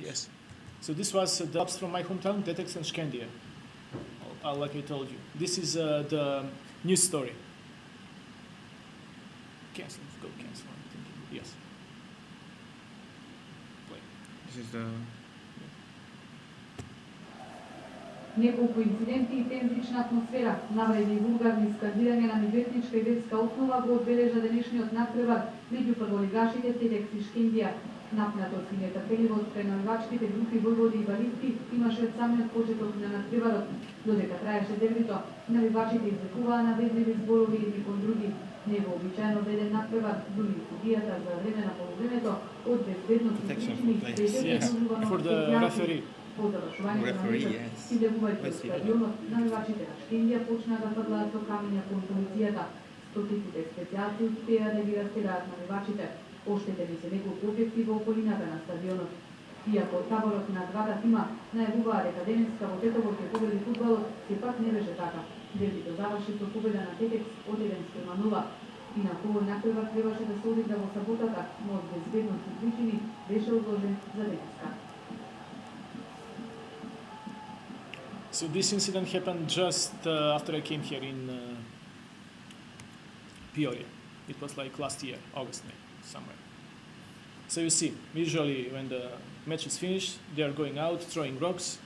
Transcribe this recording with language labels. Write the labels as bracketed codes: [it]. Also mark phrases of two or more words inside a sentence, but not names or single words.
[en] yes. So this was the clubs from my hometown, Tetex and Skandia. Like I told you, this is the news story. Cancel. Go cancel. I'm thinking. Yes. Play. This is the... [mk] Неколку инциденти и тензична атмосфера, навреди и вулгарни скандирања на меѓуетничка и верска основа го одбележа денешниот натпревар меѓу прволигашите Тетекс и Шкендија. Напнатост и нетрпеливост кај навивачките групи војводи и балисти имаше од самиот почеток на надпреварот. Додека траеше дербито, навивачите извикуваа навезливи зборови едни кон други. Невообичаено беден надпревар, дури и судијата за време на полувремето од безбедностни причини беше преживувано [en] For the referee. [mk] По завршувањето на [en] Referee, [mk] мечот, [en] yes. [mk] излегувајќи од [en] Let's see. [mk] стадионот, навивачите на Штендија почнаа да фрлаат со камења кон полицијата. Стотиците специјалци успеа да ги растираат навивачите. Оштетени се неколку објекти во околината на стадионот. Иако таборот на двата тима најавуваа дека денеска во Тетово ќе победи фудбалот, сепак не беше така. Дербито заврши со победа на Тетекс од 1-0. И на овој натпревар требаше да се одигра во саботата, но од безбедностни причини беше одложен за денеска. [en] So this incident happened just after I came here in Peoria. It was like last year, August, May, somewhere. So you see, usually when the match is finished, they are going out, throwing rocks.